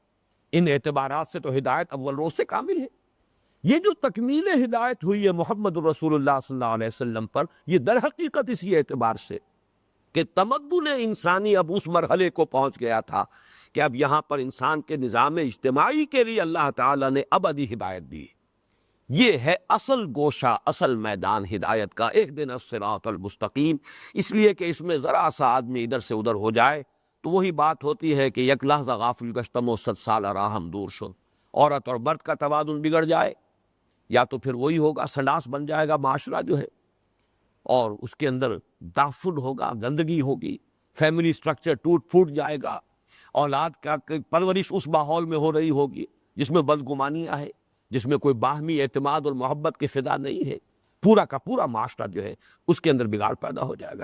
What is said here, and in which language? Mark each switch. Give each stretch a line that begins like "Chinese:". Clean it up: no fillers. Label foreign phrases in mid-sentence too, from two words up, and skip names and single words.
Urdu: ان اعتبارات سے تو ہدایت اول روز سے کامل ہے۔ یہ جو تکمیل ہدایت ہوئی ہے محمد الرسول اللہ صلی اللہ علیہ وسلم پر، یہ در حقیقت اسی اعتبار سے کہ تمدن انسانی اب اس مرحلے کو پہنچ گیا تھا کہ اب یہاں پر انسان کے نظام اجتماعی کے لیے اللہ تعالیٰ نے ابدی ہدایت دی۔ یہ ہے اصل گوشہ، اصل میدان ہدایت کا،
Arabic: اہدنا الصراط المستقیم۔
Urdu: اس لیے کہ اس میں ذرا سا آدمی ادھر سے ادھر ہو جائے تو وہی بات ہوتی ہے کہ
Persian: یک لحظہ غافل گشتم و 100 سال راہم دور شد۔
Urdu: عورت اور مرد کا توازن بگڑ جائے، یا تو پھر وہی ہوگا، سنڈاس بن جائے گا معاشرہ جو ہے، اور اس کے اندر تعفن ہوگا، گندگی ہوگی،
English: family structure
Urdu: ٹوٹ پھوٹ جائے گا، اولاد کا پرورش اس ماحول میں ہو رہی ہوگی جس میں بدگمانیاں ہیں، جس میں کوئی باہمی اعتماد اور محبت کی فضا نہیں ہے، پورا کا پورا معاشرہ جو ہے اس کے اندر بگاڑ پیدا ہو جائے گا۔